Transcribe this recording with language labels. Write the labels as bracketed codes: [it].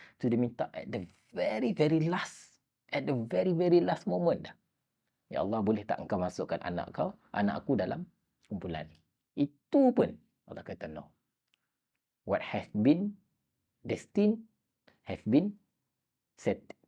[en] So [ms] dia minta [en] at the very, very last. At the very, very last moment dah. [ms] Ya Allah, boleh tak engkau masukkan anak aku dalam kumpulan ni. Itu pun Allah kata no. [en] What has been destined have been set.